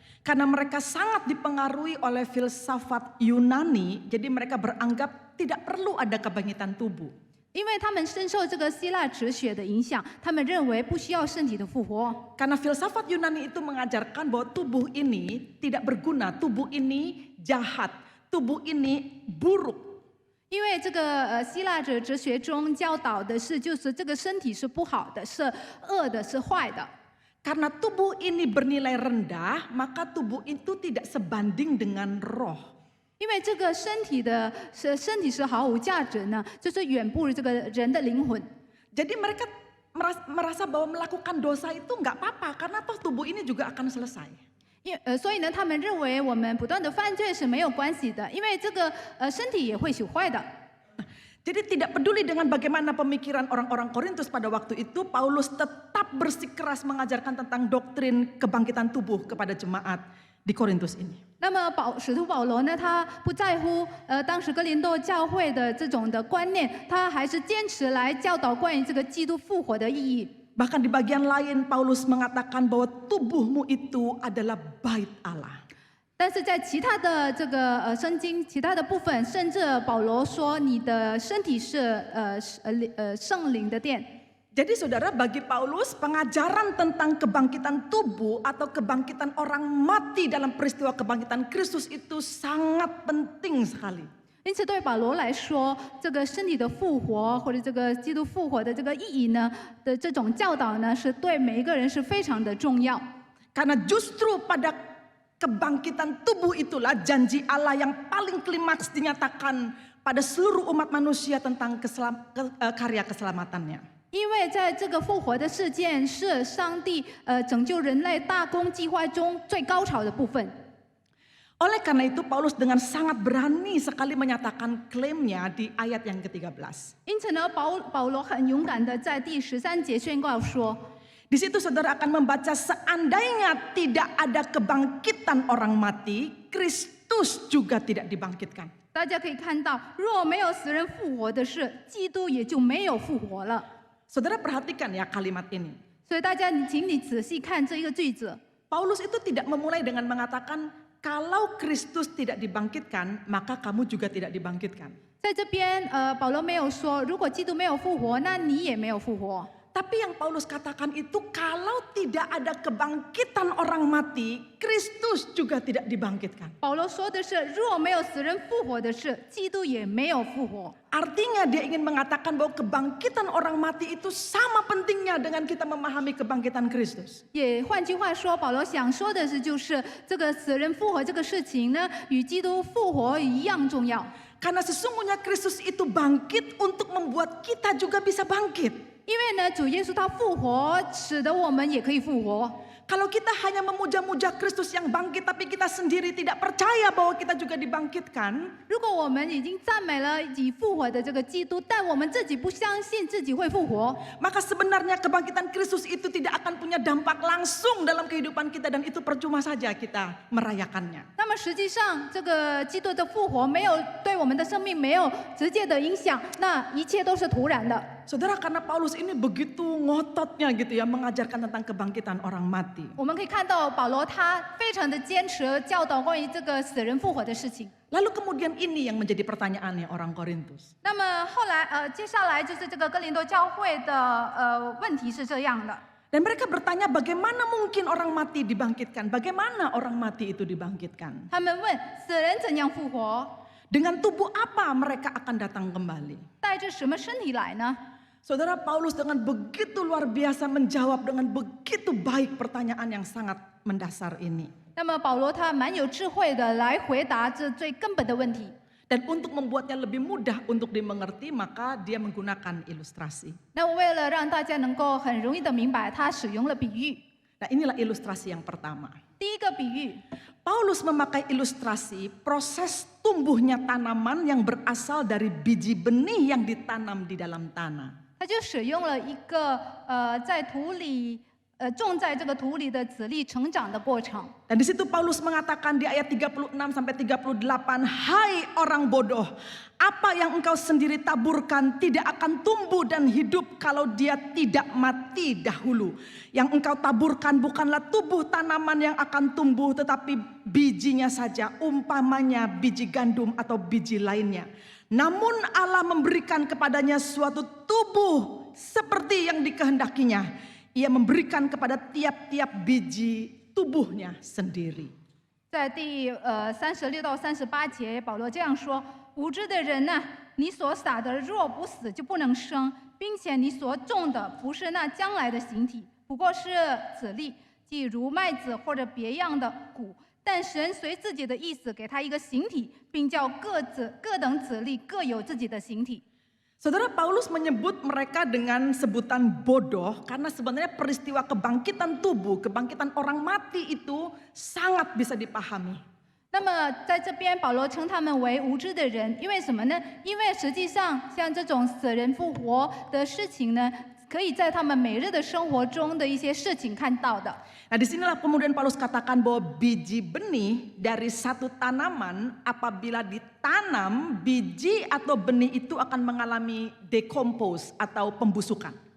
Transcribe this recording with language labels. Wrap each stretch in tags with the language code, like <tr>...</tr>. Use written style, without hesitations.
<id>Karena mereka sangat dipengaruhi oleh filsafat Yunani, jadi mereka beranggap tidak perlu ada kebangkitan tubuh.</id> <zh>因为他们深受这个希腊哲学的影响，他们认为不需要身体的复活。</zh> <id>Karena filsafat Yunani itu mengajarkan bahwa tubuh ini tidak berguna, tubuh ini jahat, tubuh ini buruk.</id> <zh>因为这个希腊哲学中教导的是，就是这个身体是不好的，是恶的，是坏的。</zh> <id>Karena tubuh ini bernilai rendah, maka tubuh itu tidak sebanding dengan roh.</id> <zh>因为这个身体是毫无价值呢，就是远不如这个人的灵魂。</zh> <id>Jadi mereka merasa bahwa melakukan dosa itu nggak apa-apa, karena toh tubuh ini juga akan selesai.</id> <zh>所以呢，他们认为我们不断的犯罪是没有关系的，因为这个身体也会朽坏的。</zh> <id>Jadi tidak peduli dengan bagaimana pemikiran orang-orang Korintus pada waktu itu, Paulus tetap bersikeras mengajarkan tentang doktrin kebangkitan tubuh kepada jemaat di Korintus ini.</id> <zh>那么使徒保罗呢，他不在乎当时哥林多教会的这种的观念，他还是坚持来教导关于这个基督复活的意义。</zh> <id>Bahkan di bagian lain Paulus mengatakan bahwa tubuhmu itu adalah bait Allah.</id> <zh>但是在其他的这个圣经其他的部分，甚至保罗说你的身体是圣灵的殿。</zh> <id>Jadi saudara, bagi Paulus pengajaran tentang kebangkitan tubuh atau kebangkitan orang mati dalam peristiwa kebangkitan Kristus itu sangat penting sekali.</id> <zh>因此，对保罗来说，这个身体的复活或者这个基督复活的这个意义呢的这种教导呢，是对每一个人是非常的重要。</zh> <id>Karena justru pada kebangkitan tubuh itulah janji Allah yang paling klimaks dinyatakan pada seluruh umat manusia tentang karya keselamatannya.</id> <zh>因为在这个复活的事件是上帝拯救人类大公计划中最高潮的部分。</zh> <id>Oleh karena itu Paulus dengan sangat berani sekali menyatakan klaimnya di ayat yang ke-13.</id> <zh>因此呢，保罗很勇敢的在第13节宣告说。</zh> <id>Di situ saudara akan membaca seandainya tidak ada kebangkitan orang mati, Kristus juga tidak dibangkitkan.</id> <zh>大家可以看到，若没有死人复活的事，基督也就没有复活了。</zh> <id>Saudara perhatikan ya kalimat ini.</id> <zh>所以大家，请你仔细看这一个句子。</zh> <id>Paulus itu tidak memulai dengan mengatakan kalau Kristus tidak dibangkitkan, maka kamu juga tidak dibangkitkan.</id> <zh>在这边，保罗没有说，如果基督没有复活，那你也没有复活。</zh> <id>Tapi yang Paulus katakan itu kalau tidak ada kebangkitan orang mati, Kristus juga tidak dibangkitkan.</id> <zh>保罗说的是，若没有死人复活的事，基督也没有复活。</zh> <id>Artinya dia ingin mengatakan bahwa kebangkitan orang mati itu sama pentingnya dengan kita memahami kebangkitan Kristus.</id> <zh>也换句话说，保罗想说的是，就是这个死人复活这个事情呢，与基督复活一样重要。</zh> <id>Karena sesungguhnya Kristus itu bangkit untuk membuat kita juga bisa bangkit.</id> <zh>因为呢，主耶稣他复活，使得我们也可以复活。</zh> <id>Kalau kita hanya memuja-muja Kristus yang bangkit, tapi kita sendiri tidak percaya bahwa kita juga dibangkitkan,</id> <zh>如果我们已经赞美了已复活的这个基督，但我们自己不相信自己会复活，</zh> <id>maka sebenarnya kebangkitan Kristus itu tidak akan punya dampak langsung dalam kehidupan kita dan itu percuma saja kita merayakannya.</id> <zh>那么实际上这个基督的复活没有对我们的生命没有直接的影响，那一切都是徒然的。</zh> <id>Saudara, karena Paulus ini begitu ngototnya gitu ya mengajarkan tentang kebangkitan orang mati.</id> <zh>我们可以看到保罗他非常的坚持教导关于这个死人复活的事情。</zh> <id>Lalu kemudian ini yang menjadi pertanyaannya orang Korintus.</id> <zh>那么后来接下来就是这个哥林多教会的问题是这样的。</zh> <id>Dan mereka bertanya bagaimana mungkin orang mati dibangkitkan? Bagaimana orang mati itu dibangkitkan?</id> <zh>他们问死人怎样复活，</zh> <id>Dengan tubuh apa mereka akan datang kembali?</id> <zh>带着什么身体来呢？</zh> <id>Saudara, Paulus dengan begitu luar biasa menjawab dengan begitu baik pertanyaan yang sangat mendasar ini.</id> <zh>那么保罗他蛮有智慧的来回答这最根本的问题。</zh> <id>Dan untuk membuatnya lebih mudah untuk dimengerti, maka dia menggunakan ilustrasi.</id> <zh>那我为了让大家能够很容易的明白，他使用了比喻。</zh> <id>Nah, inilah ilustrasi yang pertama.</id> <zh>第一个比喻，</zh> <id>Paulus memakai ilustrasi proses tumbuhnya tanaman yang berasal dari biji benih yang ditanam di dalam tanah.</id> <zh>他就使用了一个在土里种在这个土里的籽粒成长的过程。</zh> <id>Dan di situ Paulus mengatakan di ayat 36 sampai 38, "Hai orang bodoh, apa yang engkau sendiri taburkan tidak akan tumbuh dan hidup kalau dia tidak mati dahulu. Yang engkau taburkan bukanlah tubuh tanaman yang akan tumbuh, tetapi bijinya saja, umpamanya biji gandum atau biji lainnya. Namun Allah memberikan kepadanya suatu tubuh seperti yang dikehendakinya. Ia memberikan kepada tiap-tiap biji tubuhnya sendiri."</id> <zh>在第36到38节，保罗这样说：“无知的人呐，你所撒的若不死，就不能生，并且你所种的不是那将来的形体，不过是籽粒，即如麦子或者别样的谷。但神随自己的意思给他一个形体，并叫各等籽粒各有自己的形体。”</zh> <id>Saudara, Paulus menyebut mereka dengan sebutan bodoh karena sebenarnya peristiwa kebangkitan tubuh, kebangkitan orang mati itu sangat bisa dipahami.</id> <zh>那么在这边，保罗称他们为无知的人，因为什么呢？因为实际上像这种死人复活的事情呢，可以在他们每日的生活中的一些事情看到的。</zh> <id>Nah, disinilah kemudian Paulus katakan bahwa biji benih dari satu tanaman apabila ditanam, biji atau benih itu akan mengalami decompose atau pembusukan.</id>